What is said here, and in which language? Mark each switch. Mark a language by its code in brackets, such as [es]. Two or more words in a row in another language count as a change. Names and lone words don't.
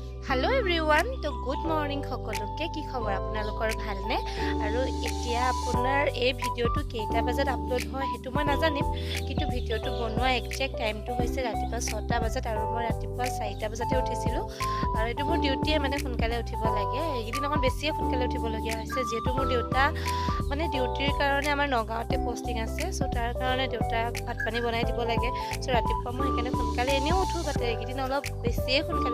[en] hello everyone [as] तो [en] good morning [as] সকলোকে কি খবৰ আপোনালোকৰ ভালনে আৰু এতিয়া আপোনাৰ এই ভিডিঅ'টো কেইটা বজাত আপল'ড হয় हेतु মই নাজানিম কিন্তু ভিডিওটো বনোৱা [en] exact timeটো [as] হৈছে ৰাতিপুৱা 6টা বজাত আৰু মই ৰাতিপুৱা 4টা বজাতে উঠিছিলো আৰু এটো মোৰ ডিউটিয়ে মানে সোনকালে উঠিব লাগে এইদিন অকন বেছিয়ে সোনকালে উঠিব লগিয়া হৈছে যেহেতু মোৰ দেউতা মানে ডিউটিৰ কাৰণে আমাৰ নগাঁওতে পোষ্টিং আছে সো তাৰ কাৰণে দেউতাক ভাত পানী বনাই দিব লাগে সো ৰাতিপুৱা মই সেইকাৰণে সোনকালে এনেও উঠো বাট এইদিন অলপ বেছিয়ে সোনকালে